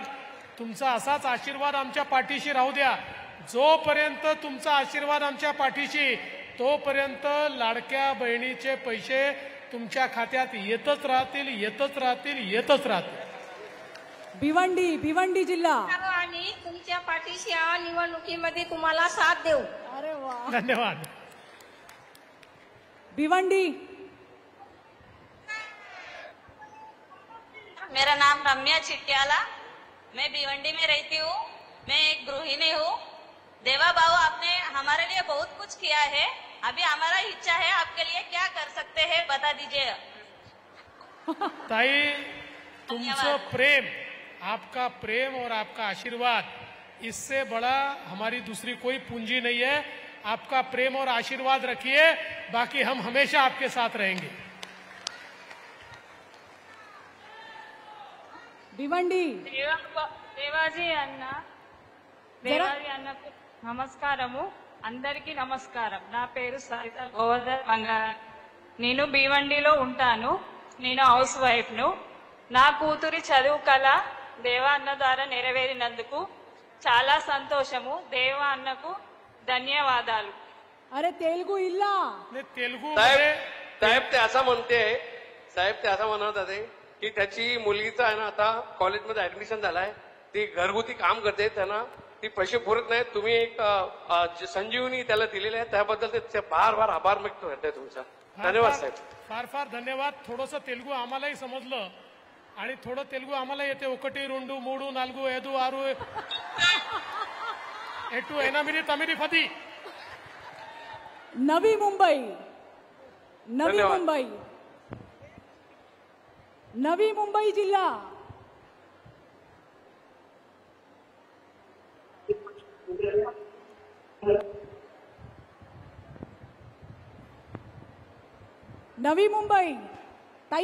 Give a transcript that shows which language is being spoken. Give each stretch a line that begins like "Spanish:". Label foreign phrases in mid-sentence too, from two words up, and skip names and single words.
Marathi: तुमचा असाच आशीर्वाद आमच्या पाठीशी राहू द्या. जोपर्यंत तुमचा आशीर्वाद आमच्या पाठीशी, तोपर्यंत लाडक्या बहिणीचे पैसे तुमच्या खात्यात येतच राहतील, येतच राहतील, येतच राहतील. भिवंडी जिल्हा. आणि तुमच्या पाठीशी या निवडणुकीमध्ये तुम्हाला साथ देऊ. अरे वा. धन्यवाद. भिवंडी.
Hindi: मेरा नाम रम्या चिट्याला, मैं भिवंडी में रहती हूँ. मैं एक गृहिणी हूँ. देवा बाबू, आपने हमारे लिए बहुत कुछ किया है. अभी हमारा इच्छा है, आपके लिए क्या कर सकते हैं बता दीजिए. ताई,
Marathi: तुमचं प्रेम,
Hindi: आपका प्रेम और आपका आशीर्वाद, इससे बड़ा हमारी दूसरी कोई पूंजी नहीं है. आपका प्रेम और आशीर्वाद रखिए, बाकी हम हमेशा आपके साथ रहेंगे. भिवंडी.
Telugu: దేవాజీ అన్న దేవాజీ అన్నకు నమస్కారము. అందరికీ నమస్కారం. నా పేరు సరిత గోవర్ధన్ బంగారం. నేను భీవండిలో ఉంటాను. నేను
English: house wife
Telugu: ను. నా కూతురి చదువు కళ దేవా అన్న ద్వారా నెరవేరినందుకు చాలా సంతోషము. దేవా అన్నకు ధన్యవాదాలు.
Marathi: अरे तेलगू इल्ला. नाही, तेलुगू साहेब ते असं म्हणत होते की त्याची मुलगीचा आहे ना आता कॉलेजमध्ये ऍडमिशन झालाय. ती घरगुती काम करते, त्यांना ती पैसे पुरत नाही. तुम्ही एक संजीवनी त्याला दिलेली आहे, त्याबद्दल ते
Hindi: बार बार
Marathi: आभार व्यक्त करते तुमचा. धन्यवाद साहेब. फार फार धन्यवाद. थोडंसं तेलुगू आम्हालाही समजलं आणि थोडं तेलुगू आम्हाला येते.
Telugu: ఒకటి రెండు మూడు నాలుగు ఐదు ఆరు ఎటు ఎనిమిది తొమ్మిది 10.
Marathi: नवी मुंबई. धन्यवाद. नवी मुंबई जिल्हा. नवी मुंबई. ताई बोला.